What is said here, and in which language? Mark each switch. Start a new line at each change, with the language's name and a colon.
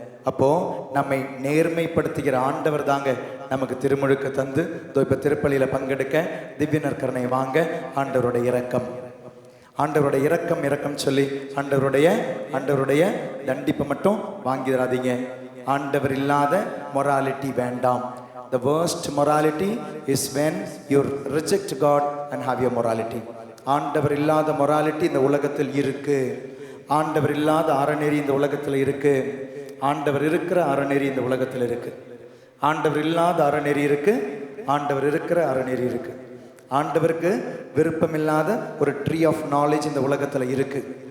Tamil: அப்போ நம்மை நேர்மைப்படுத்துகிற ஆண்டவர் தாங்க நமக்கு திருமுழுக்கு தந்து இப்ப திருப்பலியில பங்கெடுக்க திவ்ய நற்கருணை வாங்க. ஆண்டவருடைய இரக்கம், ஆண்டவருடைய இரக்கம் சொல்லி ஆண்டவருடைய தண்டிப்பை மட்டும் வாங்கிடாதீங்க. ஆண்டவர் இல்லாத மொராலிட்டி வேண்டாம்.
English: The worst morality is when you reject God and have your morality.
Tamil: ஆண்டவர் இல்லாத மொராலிட்டி இந்த உலகத்தில் இருக்கு. ஆண்டவர் இல்லாத அறநெறி இந்த உலகத்தில் இருக்கு. ஆண்டவர் இருக்கிற அறநெறி இந்த உலகத்தில் இருக்கு. ஆண்டவர் இல்லாத அறநெறி இருக்கு, ஆண்டவர் இருக்கிற அறநெறி இருக்கு. ஆண்டவருக்கு விருப்பமில்லாத ஒரு
English: tree of knowledge
Tamil: இந்த உலகத்தில் இருக்கு.